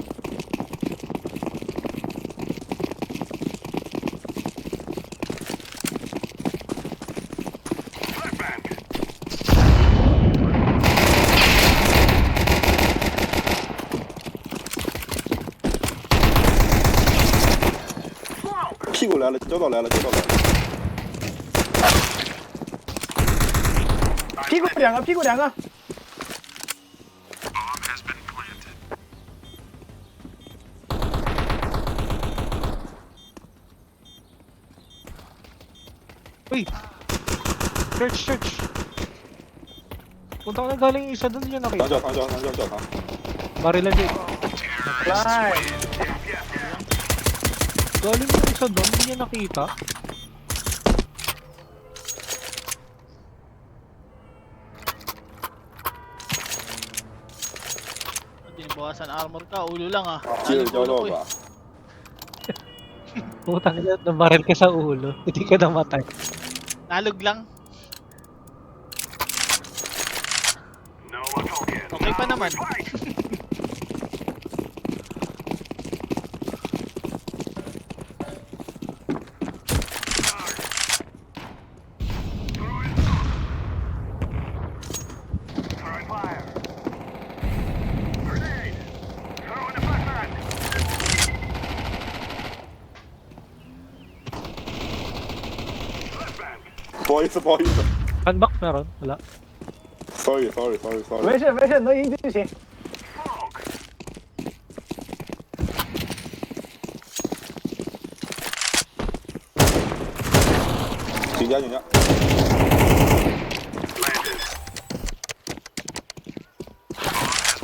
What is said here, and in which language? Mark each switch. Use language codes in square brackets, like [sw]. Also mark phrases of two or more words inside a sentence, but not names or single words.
[en] Flashbang. Smoke. [zh] 屁股来了，交到来了，交到来了，屁股两个，屁股两个。 [en] Bomb has been planted. Uy! Church! [tl] Punta ko na galing yung isa dun yun [zh] 长 [tl] nakita. [zh] 脚长脚长脚脚长， [tl] Barilan yun. [en] Fly。 [tl] Galing yung isa dun, hindi niya nakita. Tinibawasan armor ka. Ulo lang ah. [zh] 接着 [tl] Alam [zh] 交 [tl] ulo [zh] 到 [tl] ko eh. [zh] 吧。 [tl] Putang ina, nabaril ka sa ulo. Hindi ka namatay. Nalog lang. [en] No one talking. [tl] Okay pa naman. [en] Fight. Throwing smoke. Throwing fire. Grenade. Throwing a flashbang. Flashbang. [zh] 不好意思不好意思 [tl] Handback meron? Wala. [en] ，sorry sorry sorry sorry， [zh] 没事没事，能赢就行。 [en] Smoke. [zh] 请假请假， [en] Planted. Bomb